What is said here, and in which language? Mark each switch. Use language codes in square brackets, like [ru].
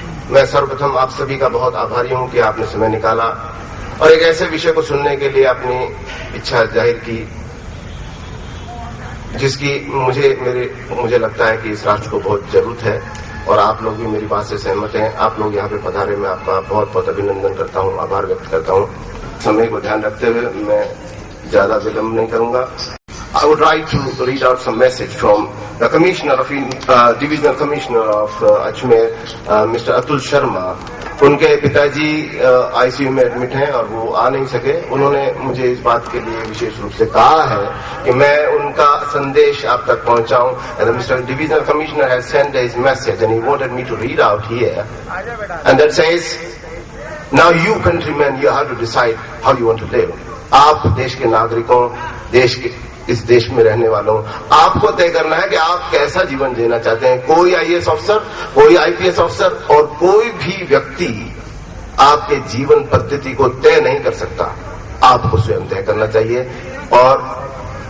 [hi] मैं सर्वप्रथम आप सभी का बहुत आभारी हूं कि आपने समय निकाला और एक ऐसे विषय को सुनने के लिए अपनी इच्छा जाहिर की जिसकी मुझे लगता है कि इस राष्ट्र को बहुत जरूरत है, और आप लोग भी मेरी बात से सहमत हैं। आप लोग यहाँ पे पधारे, मैं आपका बहुत बहुत अभिनंदन करता हूँ, आभार व्यक्त करता हूँ। समय को ध्यान रखते हुए मैं ज्यादा विलंब नहीं करूंगा। [en] I would like to read out some message from the Commissioner of Divisional Commissioner of Ajmer, Mr. Atul Sharma. [hi] उनके पिताजी आईसीयू में एडमिट हैं और वो आ नहीं सके। उन्होंने मुझे इस बात के लिए विशेष रूप से कहा है कि मैं उनका संदेश आप तक पहुंचाऊं। [en] And Mr. Divisional Commissioner has sent his message and he wanted me to read out here. And that says, now you countrymen, you have to decide how you want to live. [hi] आप देश के नागरिकों, इस देश में रहने वालों, आपको तय करना है कि आप कैसा जीवन जीना चाहते हैं। कोई आईएएस अफसर, कोई आईपीएस अफसर और कोई भी व्यक्ति आपके जीवन पद्धति को तय नहीं कर सकता। आपको स्वयं तय करना चाहिए। और